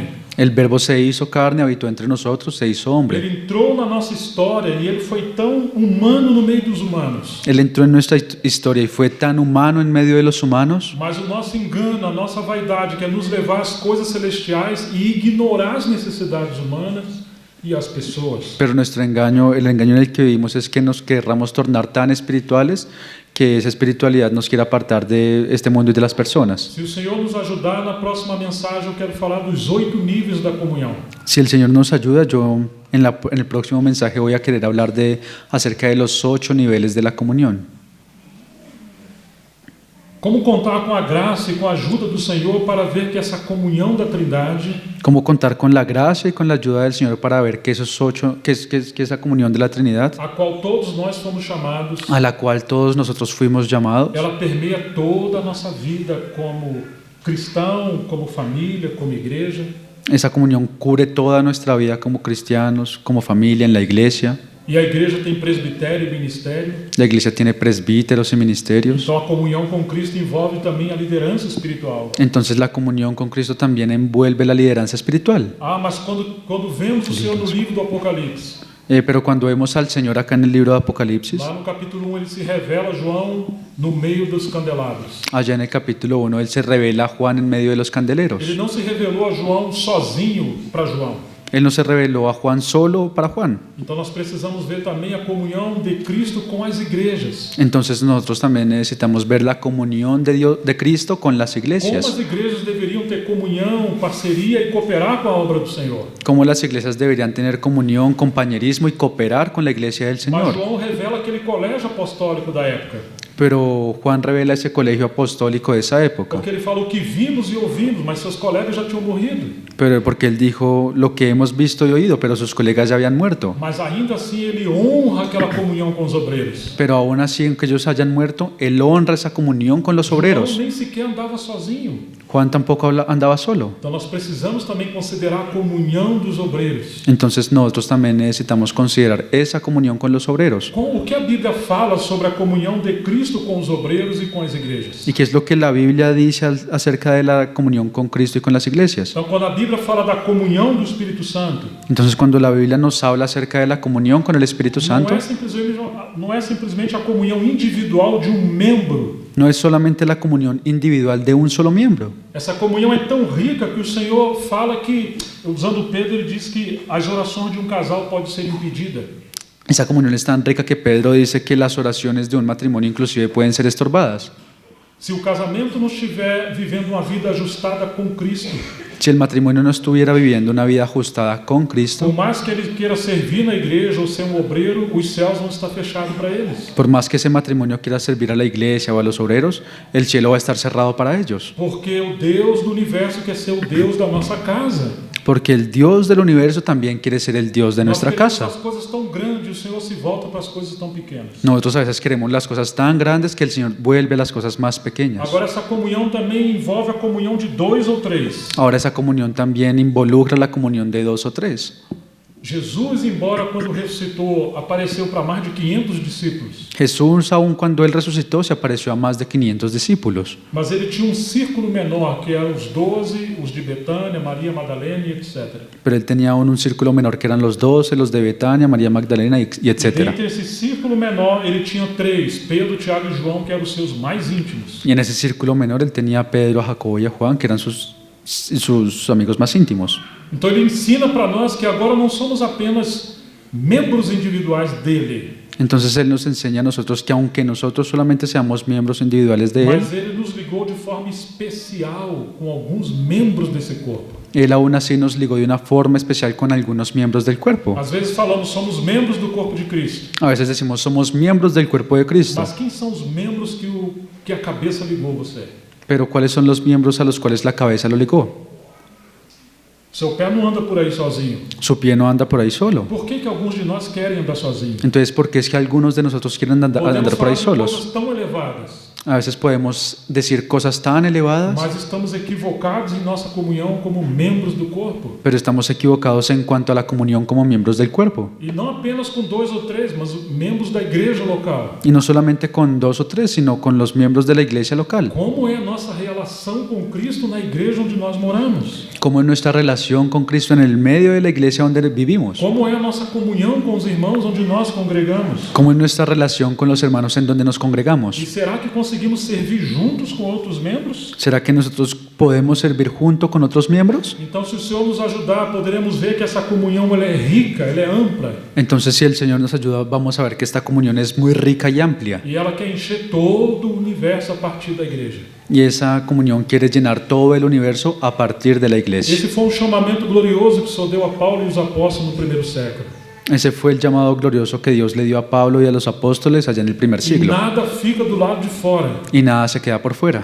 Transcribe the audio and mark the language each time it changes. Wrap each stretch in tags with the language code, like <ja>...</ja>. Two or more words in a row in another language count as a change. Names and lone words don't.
<es>El verbo se hizo carne, habitó entre nosotros, se hizo hombre.</es> <pt>Ele entrou na nossa história e ele foi tão humano no meio dos humanos.</pt> <es>Él entró en nuestra historia y fue tan humano en medio de los humanos,</es> <pt>Mas o nosso engano, a nossa vaidade quer nos levar às coisas celestiais e ignorar as necessidades humanas e as pessoas.</pt> <es>pero el engaño en el que vivimos es que nos querramos tornar tan espirituales que esa espiritualidad nos quiera apartar de este mundo y de las personas.</es> <pt>Se o Senhor nos ajudar, na próxima mensagem eu quero falar dos 8 níveis da comunhão.</pt> <es>Si el Señor nos ayuda, yo en el próximo mensaje voy a querer hablar acerca de los 8 niveles de la comunión.</es> <pt>Como contar com a graça e com a ajuda do Senhor para ver que essa comunhão da Trindade</pt> <es>Cómo contar con la gracia y con la ayuda del Señor para ver que que esa comunión de la Trinidad,</es> <pt>a qual todos nós fomos chamados,</pt> <es>a la cual todos nosotros fuimos llamados,</es> <pt>ela permeia toda a nossa vida como cristão, como família, como igreja.</pt> <es>esa comunión cubre toda nuestra vida como cristianos, como familia, en la iglesia.</es> <pt>E a igreja tem presbitério e ministério.</pt> <es>La iglesia tiene presbíteros y ministerios.</es> <pt>Então a comunhão com Cristo envolve também a liderança espiritual.</pt> <es>Entonces la comunión con Cristo también envuelve la lideranza espiritual.</es> <pt>Ah, mas quando vemos o Senhor no livro do Apocalipse,</pt> <es>Pero cuando vemos al Señor acá en el libro de Apocalipsis,</es> <pt>lá no capítulo 1 ele se revela a João no meio dos candelabros.</pt> <es>allá en el capítulo 1, Él se revela a Juan en medio de los candeleros.</es> <pt>Ele não se revelou a João sozinho para João.</pt> <es>Él no se reveló a Juan solo para Juan.</es> <pt>Então nós precisamos ver também a comunhão de Cristo com as igrejas.</pt> <es>Entonces nosotros también necesitamos ver la comunión de Cristo con las</es> <pt>Como</pt> <es>iglesias.</es> <pt>as igrejas deveriam ter comunhão, parceria e cooperar com a obra do Senhor.</pt> <es>Cómo las iglesias deberían tener comunión, compañerismo y cooperar con la iglesia del</es> <pt>Mas</pt> <es>Señor.</es> <pt>João revela aquele colégio apostólico da época.</pt> <es>Pero Juan revela ese colegio apostólico de esa época.</es> <pt>Porque ele falou que vimos e ouvimos, mas seus colegas já tinham morrido.</pt> <es>Pero porque él dijo lo que hemos visto y oído, pero sus colegas ya habían muerto.</es> <pt>Mas ainda assim ele honra aquela comunhão com os obreiros.</pt> <es>Pero aún así, aunque ellos hayan muerto, él honra esa comunión con los obreros.</es> <pt>João nem sequer andava sozinho.</pt> <es>Juan tampoco andaba solo.</es> <pt>Então nós precisamos também considerar a comunhão dos obreiros.</pt> <es>Entonces nosotros también necesitamos considerar esa comunión con los obreros.</es> <pt>O que a Bíblia fala sobre a comunhão de Cristo com os obreiros e com as igrejas?</pt> <es>¿Y qué es lo que la Biblia dice acerca de la comunión con Cristo y con las iglesias?</es> <pt>Então quando a Bíblia fala da comunhão do Espírito Santo,</pt> <es>Entonces cuando la Biblia nos habla acerca de la comunión con el Espíritu Santo,</es> <pt>não é simplesmente a comunhão individual de membro.</pt> <es>no es solamente la comunión individual de un solo miembro.</es> <pt>Essa comunhão é tão rica que o Senhor fala que, usando Pedro, ele diz que as orações de casal podem ser impedidas.</pt> <es>Esa comunión es tan rica que Pedro dice que las oraciones de un matrimonio inclusive pueden ser estorbadas.</es> <pt>se o casamento não estiver vivendo uma vida ajustada com Cristo,</pt> <es>Si el matrimonio no estuviera viviendo una vida ajustada con</es> <pt>por</pt> <es>Cristo,</es> <pt>mais que ele queira servir na igreja ou ser um obreiro, os céus vão estar fechados para eles.</pt> <es>por más que ese matrimonio quiera servir a la iglesia o a los obreros, el cielo va a estar cerrado para ellos.</es> <pt>Porque o Deus do universo quer ser o Deus da nossa casa.</pt> <es>Porque el Dios del universo también quiere ser el Dios de</es> <pt>Nós</pt> <es>nuestra</es> <pt>queremos</pt> <es>casa.</es> <pt>as coisas tão grandes e o Senhor se volta para as coisas tão pequenas.</pt> <es>Nosotros a veces queremos las cosas tan grandes que el Señor vuelve las cosas más pequeñas.</es> <pt>Agora, essa comunhão também envolve a comunhão de 2 ou 3.</pt> <es>Ahora esa comunión también involucra la comunión de 2 o 3.</es> <pt>Jesus, embora quando ressuscitou, apareceu para mais de 500 discípulos.</pt> <es>Jesús, aun cuando Él resucitó, se apareció a más de 500 discípulos.</es> <pt>Mas ele tinha um círculo menor, que eram os 12, os de Betânia, Maria Madalena e etc.</pt> <es>Pero Él tenía aún un círculo menor que eran los 12, los de Betania, María Magdalena y</es> <pt>E</pt> <es>etcétera.</es> <pt>entre esse círculo menor, ele tinha 3, Pedro, Tiago e João, que eram os seus mais íntimos.</pt> <es>Y en ese círculo menor Él tenía a Pedro, a Jacobo y a Juan, que eran sus amigos más íntimos.</es> <pt>Então ele ensina para nós que agora não somos apenas membros individuais dele,</pt> <es>Entonces Él nos enseña a nosotros que aunque nosotros solamente seamos miembros individuales de Él,</es> <pt>mas ele nos ligou de forma especial com alguns membros desse corpo.</pt> <es>Él aún así nos ligó de una forma especial con algunos miembros del cuerpo.</es> <pt>Às vezes falamos, somos membros do corpo de Cristo.</pt> <es>A veces decimos, somos miembros del cuerpo de Cristo.</es> <pt>Mas quem são os membros que a cabeça ligou você?</pt> <es>Pero ¿cuáles son los miembros a los cuales la cabeza lo ligó?</es> <pt>Seu pé não anda por aí sozinho.</pt> <es>Su pie no anda por ahí solo.</es> <pt>Por que alguns de nós querem andar sozinhos?</pt> <es>Entonces, ¿por qué es que algunos de nosotros quieren andar</es> <pt>Podemos</pt> <es>por ahí</es> <pt>falar de</pt> <es>solos?</es> <pt>coisas tão elevadas,</pt> <es>A veces podemos decir cosas tan elevadas,</es> <pt>mas estamos equivocados em nossa comunhão como membros do corpo.</pt> <es>pero estamos equivocados en cuanto a la comunión como miembros del cuerpo.</es> <pt>E não apenas com 2 ou 3, mas membros da igreja local.</pt> <es>Y no solamente con 2 o 3, sino con los miembros de la iglesia local.</es> <pt>Como é a nossa relação com Cristo na igreja onde nós moramos?</pt> <es>Como es nuestra relación con Cristo en el medio de la iglesia donde vivimos.</es> <pt>Como é a nossa comunhão com os irmãos onde nós congregamos?</pt> <es>Como es nuestra relación con los hermanos en donde nos</es> <pt>E</pt> <es>congregamos.</es> <pt>será que conseguimos servir juntos com outros membros?</pt> <es>¿Será que nosotros podemos servir junto con otros miembros?</es> <pt>Então, se o Senhor nos ajudar, poderemos ver que essa comunhão ela é rica, ela é ampla.</pt> <es>Entonces, si el Señor nos ayuda, vamos a ver que esta comunión es muy rica y amplia.</es> <pt>E ela quer encher todo o universo a partir da igreja.</pt> <es>Y esa comunión quiere llenar todo el universo a partir de la iglesia.</es> <pt>Esse foi um chamamento glorioso que o Senhor deu a Paulo e os apóstolos no primeiro século.</pt> <es>Ese fue el llamado glorioso que Dios le dio a Pablo y a los apóstoles allá en el primer</es> <pt>E</pt> <es>siglo.</es> <pt>nada fica do lado de fora.</pt> <es>Y nada se queda por fuera.</es>